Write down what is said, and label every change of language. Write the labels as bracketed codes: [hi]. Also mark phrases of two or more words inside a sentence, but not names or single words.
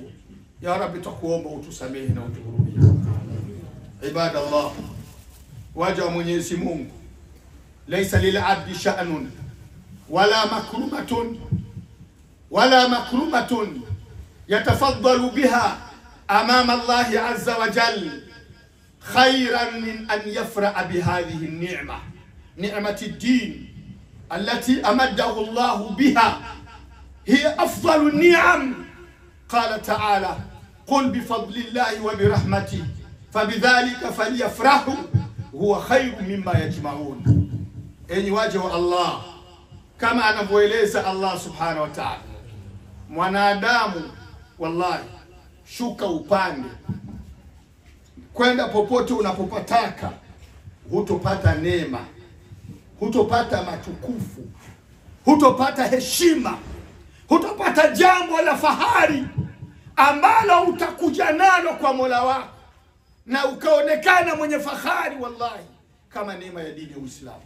[ar] يا ربي, [sw] tukuomba utusamehe na utuhurumie. [ar] Ibadallah, [sw] waja wa Mwenyezi Mungu, [ar] ليس للعبد شأن ولا مكرمة يتفضل بها أمام الله عز وجل خيرا من أن يفرح بهذه النعمة، نعمة الدين التي أمده الله بها. هي أفضل النعم. قال تعالى، قل بفضل الله وبرحمته فبذلك فليفرحوا هو خير مما يجمعون. [sw] Enyi waja wa Allah, kama anavyoeleza Allah [ar] سبحانه وتعالى, [sw] mwanadamu wallahi, shuka upande kwenda popote unapopataka, hutopata neema, hutopata matukufu, hutopata heshima, hutopata jambo la fahari ambalo utakuja nalo kwa Mola wako na ukaonekana mwenye fahari, wallahi, kama neema ya dini ya Uislamu.